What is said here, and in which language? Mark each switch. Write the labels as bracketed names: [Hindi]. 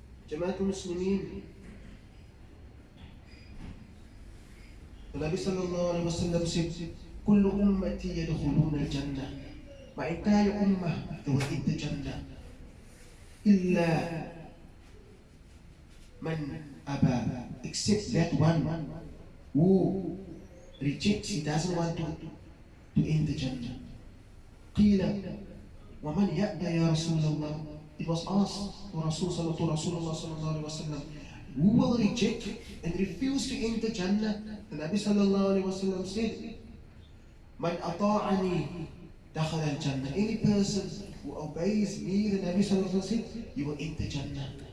[English] Jamaat al-Muslimin, the Nabi sallallahu alayhi wa sallam said, [Arabic] كل أمتي يدخلون الجنة. [English] My entire ummah, they will enter Jannah. [Arabic] إلا من أبى, [English] except that one who rejects, he doesn't want to enter Jannah. [Arabic] قيل ومن يأبى يا رسول الله? [English] It was asked to Rasulullah sallallahu alaihi wasallam, who will reject and refuse to enter Jannah? The Nabi sallallahu alaihi wasallam said, [Arabic] Man ata'ani dakhal al-Jannah. [English] Any person who obeys me, the Nabi sallallahu alaihi wasallam said, you will enter Jannah.